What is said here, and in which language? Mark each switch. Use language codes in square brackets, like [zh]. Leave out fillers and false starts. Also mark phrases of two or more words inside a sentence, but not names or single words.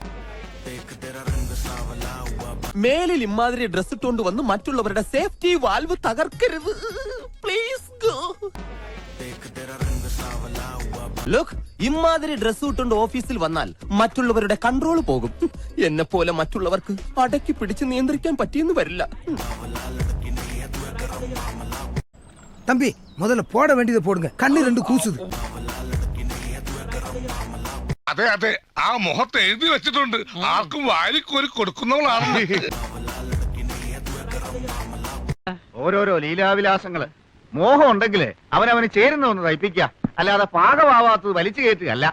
[ml] മേലിൽ ഇമാതിരി ഡ്രസ് ഇട്ടുകൊണ്ട് വന്ന് മറ്റുള്ളവരുടെ [en] safety valve [ml] തകർക്കരുത്. [en] please go. [ml] ലുക്ക്, ഇമാതിരി ഡ്രസ് ഇട്ടുകൊണ്ട് ഓഫീസിൽ വന്നാൽ മറ്റുള്ളവരുടെ കൺട്രോൾ പോകും. എന്നെ പോലെ മറ്റുള്ളവർക്ക് അടക്കി പിടിച്ച് നിയന്ത്രിക്കാൻ പറ്റിയെന്ന് വരില്ല. [ta] தம்பி, முதல்ல போட வேண்டியதை போடுங்க. கண்ணு ரெண்டு கூசுது. [ml] അതെ അതെ, ആ മുഖത്ത് എഴുതി വെച്ചിട്ടുണ്ട്, ആർക്കും വാരിക്കോരി കൊടുക്കുന്നവളാണ്. ഓരോരോ ലീലാവിലാസങ്ങള്. മോഹം ഉണ്ടെങ്കില് അവനവന് ചേരുന്ന ഒന്ന് തയ്പ്പിക്കുക, അല്ലാതെ പാകമാവാത്തത് വലിച്ചു കയറ്റുകയല്ല.